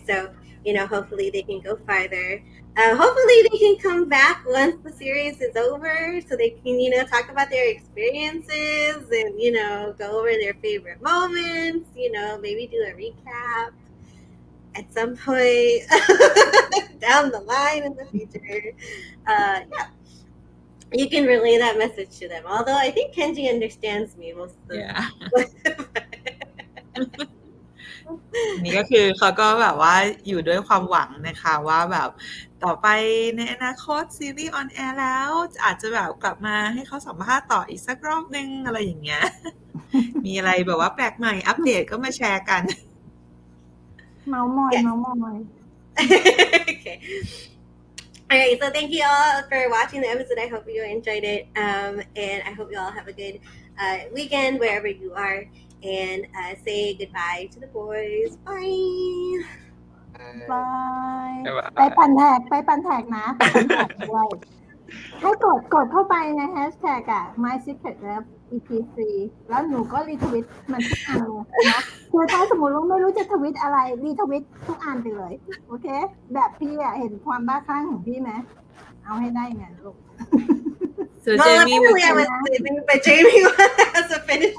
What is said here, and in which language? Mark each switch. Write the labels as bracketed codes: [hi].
[en] So hopefully they can go farther. Hopefully they can come back once the series is over, so they can talk about their experiences and go over their favorite moments. Maybe do a recap at some point down the line in the future. Yeah, you can relay that message to them. Although I think Kenji understands me most of the time. [th] นี่ก็คือเขาก็แบบว่าอยู่ด้วยความหวังนะคะว่าแบบต่อไปในอนาคตซีรีส์ออนแอร์แล้วอาจจะแบบกลับมาให้เขาสัมภาษณ์ต่ออีกสักรอบนึงอะไรอย่างเงี้ย มีอะไรแบบว่าแปลกใหม่อัปเดตก็มาแชร์กัน เมาส์มอย [en] Okay. All right, so thank you all for watching the episode. I hope you enjoyed it, and I hope you all have a good weekend wherever you are. And say goodbye to the boys. Bye. Bye. Bye. [th] ไปปั่นแท็กนะไปปั่นแท็กด้วยให้กดเข้าไปในแฮชแท็กMy Secret Lab EP3 แล้วหนูก็รีทวิตมันทุกอันเลยนะคือถ้าสมมติว่าไม่รู้จะทวิตอะไรรีทวิตทุกอันไปเลยโอเคแบบพี่เห็นความบ้าคลั่งของพี่ไหมเอาให้ได้ไงลูก [en] So Jamie was sleeping, but Jamie has a finishing.